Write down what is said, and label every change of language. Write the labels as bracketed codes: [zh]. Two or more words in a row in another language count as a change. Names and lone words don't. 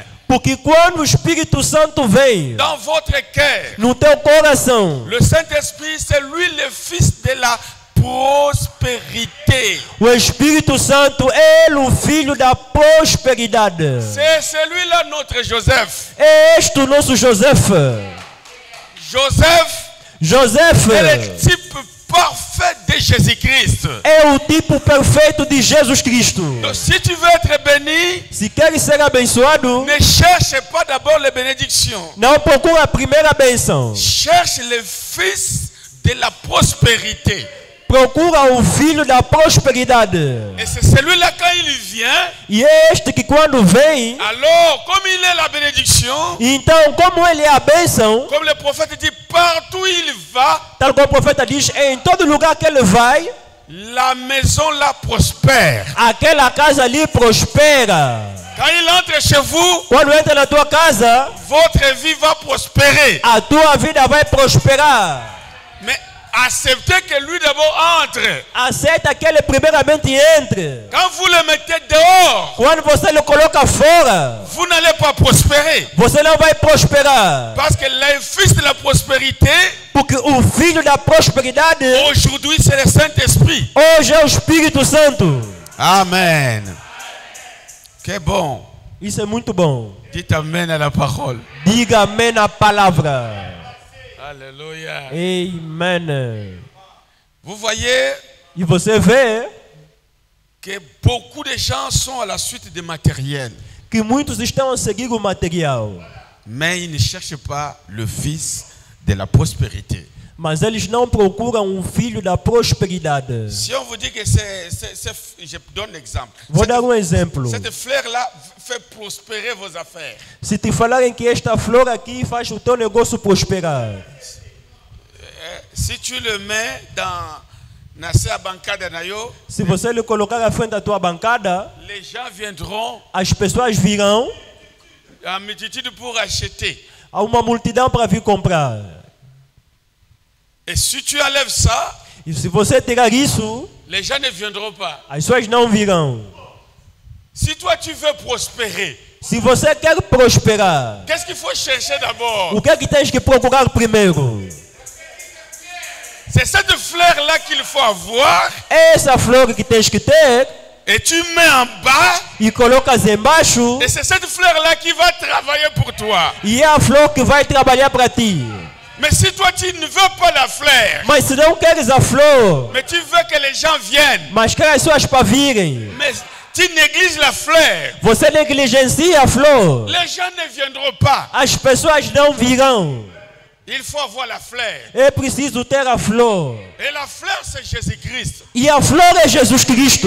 [pt] Porque quando o Espírito Santo vem [fr] dans votre cœur, [pt] no teu coração, [fr] le Saint-Esprit, c'est lui le fils de la prospérité. [pt] o Espírito Santo é o filho da prosperidade. [fr] C'est celui-là notre Joseph. [pt] É este o nosso Joseph. [fr] Joseph est le type parfait de Jésus-Christ. [pt] É o tipo perfeito de Jesus Cristo. [fr] Donc si tu veux être béni, [pt] Se queres ser abençoado, [fr] ne cherche pas d'abord les bénédictions. [pt] não procura a primeira bênção. [fr] Cherche le fils de la prospérité. [pt] Procura o filho da prosperidade. [fr] Et c'est celui-là quand il vient, [pt] E é este que quando vem, [fr] alors comme il est la bénédiction, [pt] então como ele é a bênção, [fr] comme le prophète dit, partout il va, [pt] tal como o profeta diz, em todo lugar que ele vai, [fr] la maison la prospère. [pt] aquela casa ali prospera. [fr] Quand il entre chez vous, [pt] Quando entra na tua casa, [fr] votre vie va prospérer. [pt] a tua vida vai prosperar. [fr] Mais acceptez que lui d'abord entre. [pt] Aceita que ele primeiramente entre. [fr] Quand vous le mettez dehors, [pt] Quando você le coloca fora, [fr] vous n'allez pas prospérer. [pt] você não vai prosperar. [fr] Parce que le fils de la prospérité, [pt] Porque o filho da prosperidade, [fr] aujourd'hui, c'est le Saint-Esprit. [pt] hoje é o Espírito Santo. [fr] Amen. Que bon. [pt] Isso é muito bom. [fr] Dites Amen à la parole. [pt] Diga amém na palavra. [fr] Alléluia. [pt] Amen. [fr] Vous voyez [pt] E você vê [fr] que beaucoup de gens sont à la suite du matériel. [pt] que muitos estão a seguir o material. [fr] Mais ils ne cherchent pas le fils de la prospérité. [pt] Mas eles não procuram um filho da prosperidade. [fr] Si on vous dit que je donne l'exemple. [pt] Vou dar um exemplo. [fr] Cette fleur-là fait prospérer vos affaires. [pt] Se te falarem que esta flor aqui faz o teu negócio prosperar. [fr] Si tu le mets dans [pt] a bancada [ln] na yo, [pt] se você lhe colocar à frente da tua bancada, [fr] les gens viendront, [pt] as pessoas virão, [fr] en multitude pour acheter. [pt] há uma multidão para vir comprar. [fr] Et si tu enlèves ça, [pt] E se você tirar isso, [fr] les gens ne viendront pas. [pt] as pessoas não virão. [fr] Si toi tu veux prospérer, [pt] Se você quer prosperar, [fr] qu'est-ce qu'il faut chercher d'abord? [pt] o que é que tens que procurar primeiro? [fr] C'est cette fleur-là qu'il faut avoir. [pt] É essa flor que tens que ter [fr] Et tu mets en bas. [pt] e colocas embaixo. [fr] Et c'est cette fleur-là qui va travailler pour toi. [pt] E é a flor que vai trabalhar para ti. [fr] Mais si toi tu ne veux pas la fleur, [pt] Mas se não queres a flor, [fr] mais tu veux que les gens viennent, [pt] mas quer as pessoas para virem, [fr] mais tu négliges la fleur, [pt] você negligencia a flor, [fr] les gens ne viendront pas. [pt] as pessoas não virão. [fr] Il faut avoir la fleur. [pt] É preciso ter a flor. [fr] Et la fleur, c'est Jésus-Christ. [pt] E a flor é Jesus Cristo.